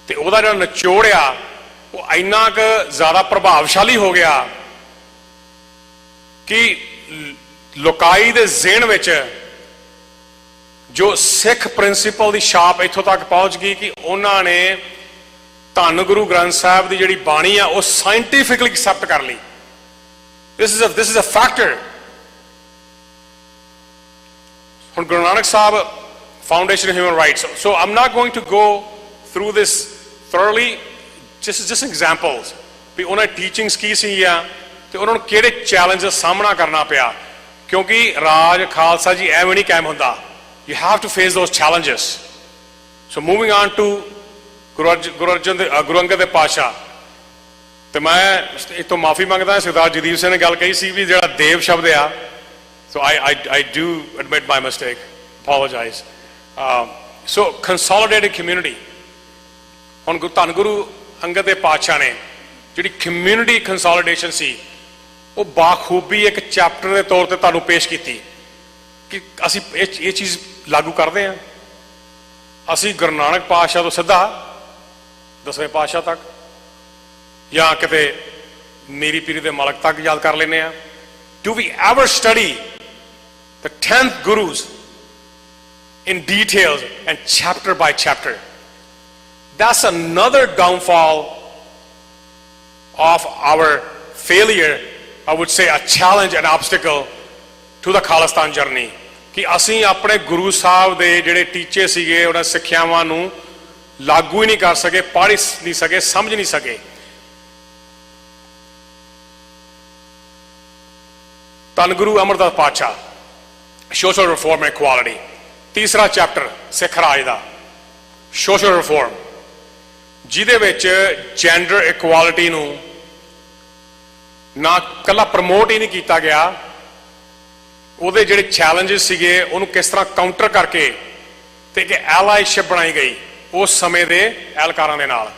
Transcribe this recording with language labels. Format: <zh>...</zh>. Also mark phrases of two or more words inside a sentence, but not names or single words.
<pa>ਤੇ ਉਹਦਾ ਜਿਹੜਾ ਨਿਚੋੜ ਆ ਉਹ ਇੰਨਾ ਕੁ ਜ਼ਿਆਦਾ ਪ੍ਰਭਾਵਸ਼ਾਲੀ ਹੋ ਗਿਆ ਕਿ ਲੋਕਾਈ ਦੇ ਜ਼ਿਹਨ ਵਿੱਚ ਜੋ ਸਿੱਖ ਪ੍ਰਿੰਸੀਪਲ ਦੀ ਛਾਪ ਇੱਥੋਂ ਤੱਕ ਪਹੁੰਚ ਗਈ ਕਿ ਉਹਨਾਂ ਨੇ ਧੰਨ ਗੁਰੂ ਗ੍ਰੰਥ ਸਾਹਿਬ ਦੀ ਜਿਹੜੀ ਬਾਣੀ ਆ ਉਹ</pa> <en>scientifically accept</en> <pa>ਕਰ ਲਈ।</pa> <en>This is a factor.</en> <pa>ਹੁਣ ਗੁਰੂ ਨਾਨਕ ਸਾਹਿਬ</pa> <en>Foundation of Human Rights. So I'm not going to go through this thoroughly. Just examples.</en> <pa>ਵੀ ਉਹਨਾਂ ਦੀ ਟੀਚਿੰਗਸ ਕੀ ਸੀ ਆ ਤੇ ਉਹਨਾਂ ਨੂੰ ਕਿਹੜੇ ਚੈਲੰਜ ਦਾ ਸਾਹਮਣਾ ਕਰਨਾ ਪਿਆ, ਕਿਉਂਕਿ ਰਾਜ ਖਾਲਸਾ ਜੀ ਐਵੇਂ ਨਹੀਂ ਕਾਇਮ ਹੁੰਦਾ।</pa> <en>You have to face those challenges. So moving on to</en> <pa>ਗੁਰੂ ਅੰਗਦ ਦੇ ਪਾਤਸ਼ਾਹ, ਤੇ ਮੈਂ ਇਤੋਂ ਮਾਫੀ ਮੰਗਦਾ ਸਰਦਾਰ ਜਗਦੀਪ ਸਿੰਘ ਨੇ ਗੱਲ ਕਹੀ ਸੀ ਵੀ ਜਿਹੜਾ ਦੇਵ ਸ਼ਬਦ ਆ,</pa> <en>so I do admit my mistake, apologize. So consolidated community,</en> <pa>ਹੁਣ ਧੰਨ ਗੁਰੂ ਅੰਗਦ ਦੇ ਪਾਤਸ਼ਾਹ ਨੇ ਜਿਹੜੀ</pa> <en>community consolidation</en> <pa>ਸੀ ਉਹ ਬਾਖੂਬੀ ਇੱਕ ਚੈਪਟਰ ਦੇ ਤੌਰ ਤੇ ਤੁਹਾਨੂੰ ਪੇਸ਼ ਕੀਤੀ ਕਿ ਅਸੀਂ ਇਹ ਚੀਜ਼ ਲਾਗੂ ਕਰਦੇ ਹਾਂ। ਅਸੀਂ ਗੁਰੂ ਨਾਨਕ ਪਾਤਸ਼ਾਹ ਤੋਂ ਸਿੱਧਾ 10ਵੇਂ ਪਾਤਸ਼ਾਹ ਤੱਕ ਜਾਂ ਕਿਤੇ ਮੇਰੀ ਪੀਰੀ ਦੇ ਮਾਲਕ ਤੱਕ ਯਾਦ ਕਰ ਲੈਂਦੇ ਆ।</pa> <en>Do we ever study the 10th gurus in details and chapter by chapter? That's another downfall of our failure, I would say a challenge and obstacle to the Khalistan journey,</en> <pa>ਕਿ ਅਸੀਂ ਆਪਣੇ ਗੁਰੂ ਸਾਹਿਬ ਦੇ ਜਿਹੜੇ ਟੀਚੇ ਸੀਗੇ ਉਹਨਾਂ ਸਿੱਖਿਆਵਾਂ ਨੂੰ ਲਾਗੂ ਹੀ ਨਹੀਂ ਕਰ ਸਕੇ, ਪੜ੍ਹ ਨਹੀਂ ਸਕੇ, ਸਮਝ ਨਹੀਂ ਸਕੇ। ਧੰਨ ਗੁਰੂ ਅਮਰਦਾਸ ਪਾਤਸ਼ਾਹ</pa> <en>social reform and equality,</en> <pa>ਤੀਸਰਾ ਚੈਪਟਰ ਸਿੱਖ ਰਾਜ ਦਾ</pa> <en>social reform,</en> <pa>ਜਿਹਦੇ ਵਿੱਚ</pa> <en>gender equality</en> <pa>ਨੂੰ ਨਾ ਕੱਲਾ ਪ੍ਰਮੋਟ ਹੀ ਨਹੀਂ ਕੀਤਾ ਗਿਆ, ਉਹਦੇ ਜਿਹੜੇ ਚੈਲੰਜਸ ਸੀਗੇ ਉਹਨੂੰ ਕਿਸ ਤਰ੍ਹਾਂ ਕਾਊਂਟਰ ਕਰਕੇ ਤੇ ਇੱਕ ਐਲਾਈਸ਼ਿਪ ਬਣਾਈ ਗਈ ਉਸ ਸਮੇਂ ਦੇ ਐਲਕਾਰਾਂ ਦੇ ਨਾਲ।</pa>